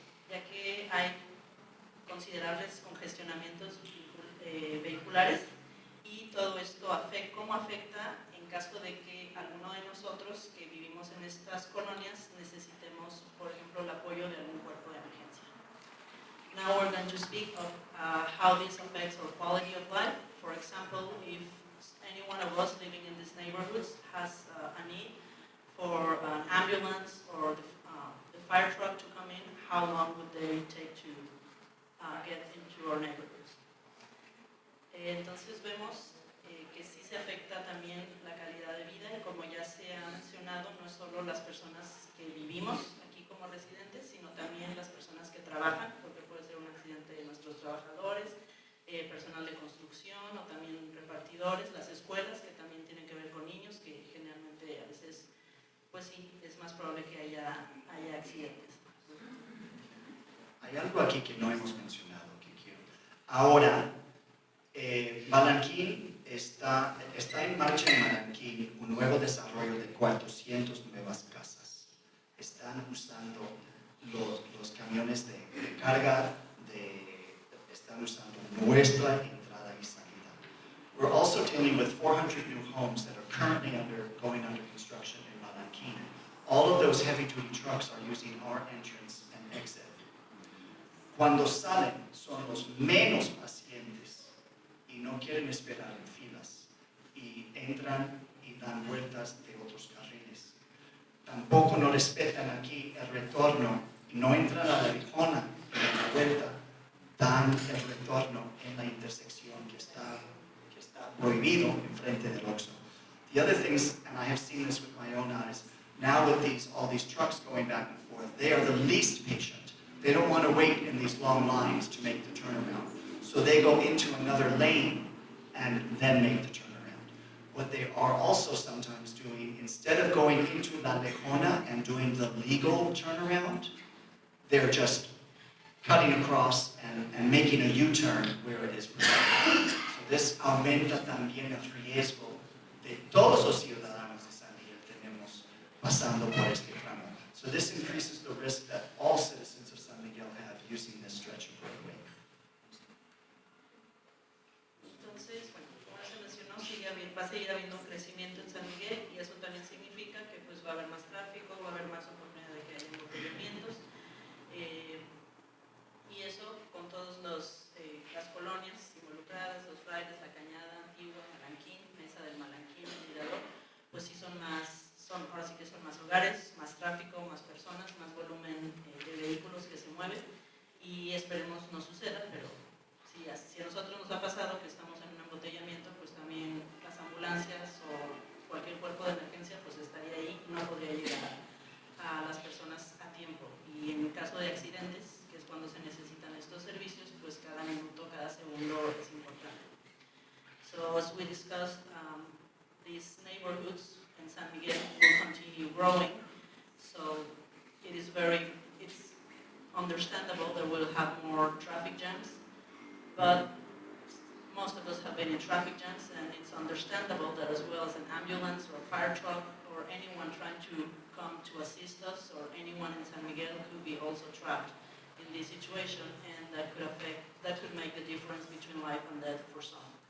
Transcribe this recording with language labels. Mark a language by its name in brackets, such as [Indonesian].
[Spanish] Ya que hay considerables congestionamientos vehiculares y todo esto cómo afecta en caso de que alguno de nosotros que vivimos en estas colonias necesitemos, por ejemplo, el apoyo de algún cuerpo de emergencia. [English] Now we're going to speak of how this affects our quality of life. For example, if any one of us living in these neighborhoods has a need for an ambulance or the fire truck to come in, how long would they take to get into our neighborhoods? [Spanish] Entonces vemos que sí se afecta también la calidad de vida y como ya se ha mencionado, no es solo las personas que vivimos aquí como residentes, sino también las personas que trabajan, porque puede ser un accidente de nuestros trabajadores, personal de construcción o también repartidores, las escuelas que también tienen que ver con niños, que generalmente a veces, pues sí, es más probable que haya accidentes. Hay algo aquí que no hemos mencionado, que quiero. Ahora, Malanquín está en marcha en Malanquín un nuevo desarrollo de 400 nuevas casas. Están usando los camiones de carga, están usando nuestra entrada y salida. [English] We're also [Spanish] dealing with 400 new homes that are currently going under construction in Malanquín. All of those heavy-duty trucks are using our entrance and exit. Cuando salen, son los menos pacientes y no quieren esperar en filas y entran y dan vueltas de otros carriles. Tampoco no respetan aquí el retorno y no entran a la Rijona y en la vuelta dan el retorno en la intersección que está prohibido en frente del Oxxo. [English] The other things, and I have seen this with my own eyes, now with all these trucks going back and forth, they are the least patient. They don't want to wait in these long lines to make the turnaround. So they go into another lane and then make the turnaround. What they are also sometimes doing, instead of going into La Lejona and doing the legal turnaround, they're just cutting across and making a U-turn where it is prohibited. So this [Spanish] aumenta también el riesgo de todos los ciudadanos de San Miguel tenemos pasando por este tramo. [English] So this increases the risk that all citizens of San Miguel have using this stretch of roadway. [Spanish] Entonces, bueno, como se mencionó, va a seguir habiendo un crecimiento en San Miguel y eso también significa que pues, va a haber más tráfico, va a haber más oportunidad de que haya embotellamientos. Y eso con todas las colonias involucradas, los Frailes, La Cañada, Antigua, Malanquín, Mesa del Malanquín, El Mirador, pues sí ahora sí que son más hogares, más tráfico, más personas, más volumen de vehículos que se mueven y esperemos no suceda, pero si a nosotros nos ha pasado que estamos en un embotellamiento, pues también las ambulancias o cualquier cuerpo de emergencia pues estaría ahí y no podría llegar a las personas a tiempo. Y en caso de accidentes, que es cuando se necesitan estos servicios, pues cada minuto, cada segundo es importante. [English] So as we discussed, these neighborhoods in San Miguel will continue growing. So it's understandable that we'll have more traffic jams, but most of us have been in traffic jams, and it's understandable that as well as an ambulance or a fire truck or anyone trying to come to assist us or anyone in San Miguel could be also trapped in this situation, and that could make the difference between life and death for some.